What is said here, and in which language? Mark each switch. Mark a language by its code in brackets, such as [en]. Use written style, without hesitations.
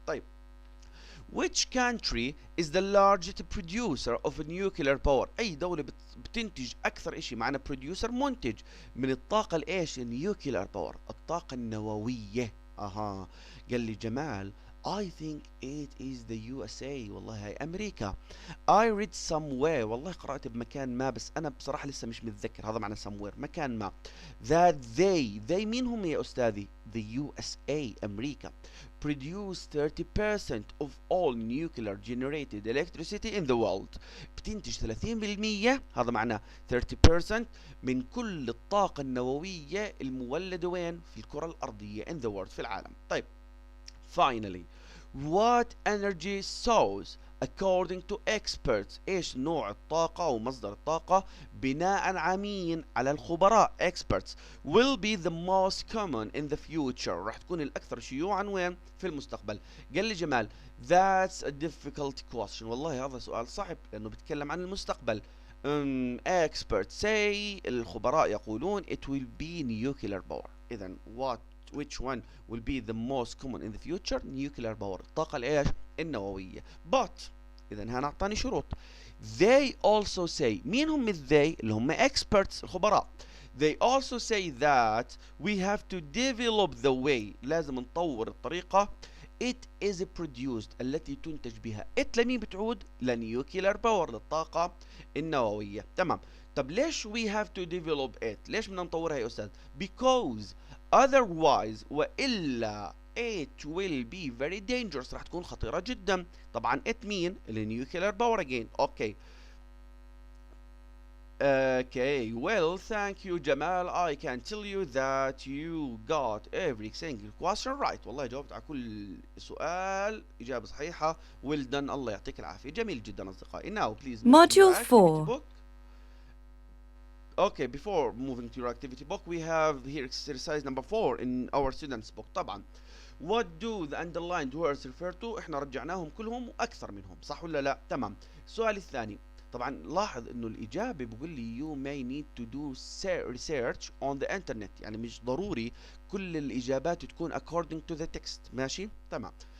[ar] طيب [en] which country is the largest producer of nuclear power؟ [ar] اي دولة بتنتج اكثر اشي، معنا producer منتج من الطاقة الايش؟ [en] nuclear power، [ar] الطاقة النووية. اها. قال لي جمال [en] I think it is the USA، [ar] والله هاي أمريكا. [en] I read somewhere، [ar] والله قرأت بمكان ما، بس أنا بصراحة لسه مش متذكر هذا معنى somewhere، مكان ما. [en] that they [ar] مين هم يا أستاذي؟ [en] the USA، أمريكا produce 30% of all nuclear generated electricity in the world. [ar] بتنتج 30%، هذا معناه 30% من كل الطاقة النووية المولدة وين؟ في الكرة الأرضية، [en] in the world، [ar] في العالم. طيب [en] finally what energy source according to experts، [ar] ايش نوع الطاقة او مصدر الطاقة بناء على مين؟ على الخبراء experts [en] will be the most common in the future، [ar] راح تكون الاكثر شيوعا وين؟ في المستقبل. قال لي جمال [en] that's a difficult question، [ar] والله هذا سؤال صعب لانه بيتكلم عن المستقبل. [en] experts say، [ar] الخبراء يقولون [en] it will be nuclear power. اذا which one will be the most common in the future؟ nuclear power، [ar] الطاقة الايش؟ النووية. but إذا هنا أعطاني شروط. [en] they also say، [ar] مين هم they؟ اللي هم experts، الخبراء. [en] they also say that we have to develop the way، [ar] لازم نطور الطريقة [en] it is produced، [ar] التي تنتج بها. it لمين بتعود؟ لنيوكلير باور، للطاقة النووية. تمام. طب ليش [en] we have to develop it؟ [ar] ليش بدنا نطورها يا أستاذ؟ [en] because otherwise، وإلا it will be very dangerous، [ar] راح تكون خطيرة جدا. طبعا it مين؟ النيوكلير باور again. اوكي. [en] Okay, well, thank you Jamal. I can tell you that you got every single question right. [ar] والله جاوبت على كل سؤال إجابة صحيحة. [en] Well done. [ar] الله يعطيك العافية. جميل جدا أصدقائي. [en] Now please move to your activity 4. book. Okay, before moving to your activity book, we have here exercise number 4 in our students book. [ar] طبعا [en] what do the underlined words refer to؟ [ar] احنا رجعناهم كلهم وأكثر منهم، صح ولا لا؟ تمام. السؤال الثاني، طبعا لاحظ انه الاجابه بيقول لي [en] you may need to do research on the internet، [ar] يعني مش ضروري كل الاجابات تكون [en] according to the text. [ar] ماشي؟ تمام.